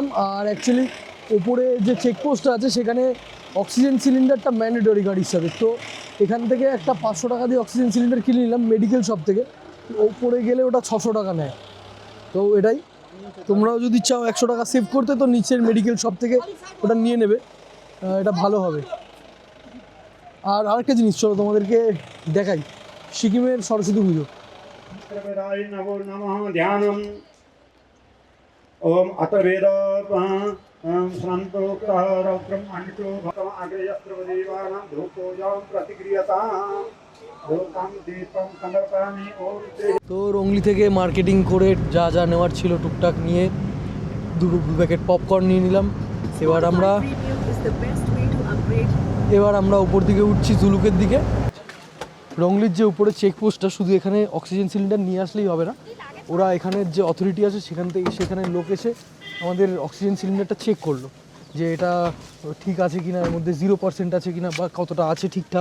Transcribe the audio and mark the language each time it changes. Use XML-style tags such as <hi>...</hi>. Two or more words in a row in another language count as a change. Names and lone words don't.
<bn>আর অ্যাকচুয়ালি ওপরে যে চেকপোস্টটা আছে সেখানে</bn> <en>oxygen cylinderটা mandatory</en> <bn>গাড়ির সাথে, তো এখান থেকে একটা 500 টাকা দিয়ে</bn> <en>oxygen cylinder</en> <bn>কিনে নিলাম</bn> <en>medical shop</en> <bn>থেকে। ওপরে গেলে ওটা 600 টাকা নেয়। তো এটাই, তোমরাও যদি চাও 100 টাকা সেভ করতে তো নিচের</bn> <en>medical shop</en> <bn>থেকে ওটা নিয়ে নেবে, এটা ভালো হবে। আর আরেকটা জিনিস, চলো তোমাদেরকে দেখাই, সিকিমের সরস্বতী পুজো।</bn> <sa>नमो नमः ध्यानम् ओम अथ वेद शान्तोक्तः रौद्रमण्डितो भगवान् अग्रयस्त्रवदेवानां धूपोजां प्रतिक्रियताम् धूपं दीपं समर्पयामि ओम श्री।</sa> <bn>তো রংলি থেকে মার্কেটিং করে যা যা নেওয়ার ছিল টুকটাক নিয়ে 2</bn> <en>packet popcorn</en> <bn>নিয়ে নিলাম। এবার আমরা উপর দিকে উঠছি জুলুকের দিকে। রংলির যে উপরে চেকপোস্টটা, শুধু এখানে</bn> <en>oxygen cylinder</en> <bn>নিয়ে আসলেই হবে না, ওরা এখানের যে অথরিটি আছে সেখানে লোক এসে আমাদের</bn> <en>oxygen cylinderটা check</en> <bn>করলো যে এটা ঠিক আছে কিনা, এর মধ্যে 0% আছে কিনা বা কতটা আছে ঠিকঠাক।</bn>